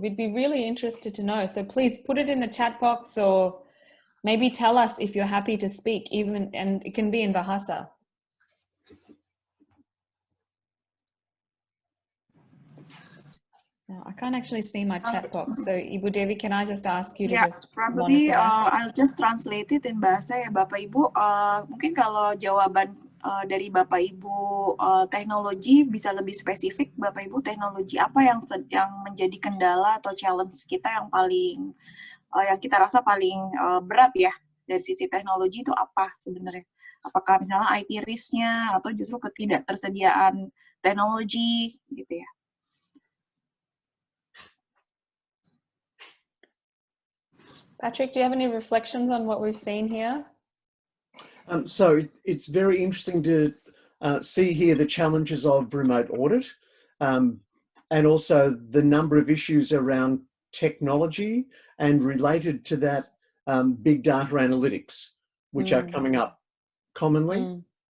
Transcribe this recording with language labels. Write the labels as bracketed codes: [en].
[en] We'd be really interested to know. So please put it in the chat box or maybe tell us if you're happy to speak, even, and it can be in Bahasa. Now, I can't actually see my chat box. So Ibu Dewi, can I just ask you to just probably monitor that? I'll just translate it in bahasa [id] ya Bapak Ibu. Mungkin kalau jawaban dari Bapak Ibu teknologi bisa lebih spesifik, Bapak Ibu teknologi apa yang menjadi kendala atau challenge kita yang paling yang kita rasa paling berat ya dari sisi teknologi itu apa sebenarnya? Apakah misalnya IT risk-nya atau justru ketidaktersediaan teknologi gitu ya? [en] Patrick, do you have any reflections on what we've seen here? So it's very interesting to see here the challenges of remote audit and also the number of issues around technology and related to that big data analytics, which are coming up commonly.